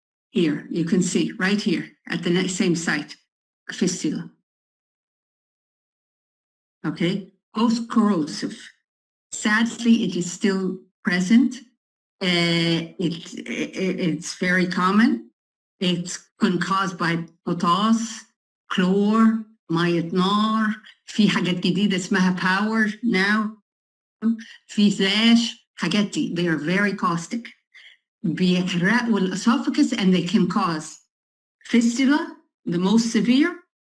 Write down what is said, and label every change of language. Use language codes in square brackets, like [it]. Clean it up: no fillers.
[en] Here, you can see right here at the same site, fistula. Okay, post-corrosive. Sadly, it is still present. It's very common. It's been caused by potash, chlor, [ar] مية نار، في حاجات جديدة اسمها power now، في flash، حاجات دي [en] they are very caustic. [ar] بيحرقوا الأسوفجس [en] and they can cause fistula, the most severe.